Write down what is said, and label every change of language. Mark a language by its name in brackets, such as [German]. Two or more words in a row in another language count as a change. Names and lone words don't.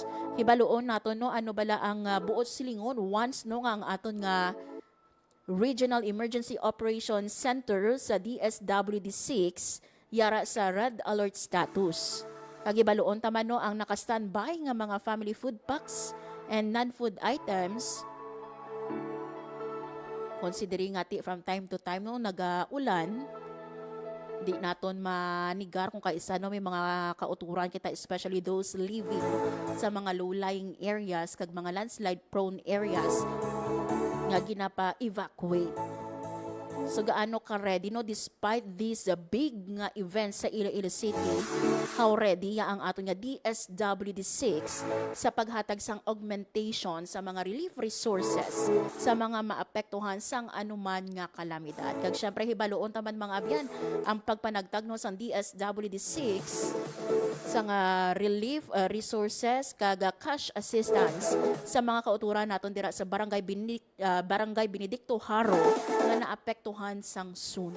[Hiligaynon] Hibaluon nato no ano bala ang buot silingon once no nga ang aton nga Regional Emergency Operations Center sa DSWD 6 yara sa [English] red alert status. [Hiligaynon] Kagibaluon taman no ang naka-standby nga mga [English] family food packs and non-food items. [Hiligaynon] Considering ati [English] from time to time [Hiligaynon] no nagaulan, di naton manigar kung kaisa no may mga kauturan kita, [English] especially those living [Hiligaynon] sa mga [English] low-lying areas [Hiligaynon] kag mga [English] landslide prone areas [Hiligaynon] nga ginapa-evacuate. So gaano ka ready no [English] despite these big [Hiligaynon] nga events sa Iloilo City, [English] how ready [Hiligaynon] ya ang ato nga DSWD6 sa paghatag sang augmentation sa mga [English] relief resources [Hiligaynon] sa mga maapektuhan sang anuman nga kalamidad. Kag syempre hibaloon taman mga abyan ang pagpanagtagno sang DSWD6 sa nga [English] relief resources [Hiligaynon] kag [English] cash assistance [Hiligaynon] sa mga kauturan naton dira sa Barangay Benedicto Haro nga naapektuhan sang sunog.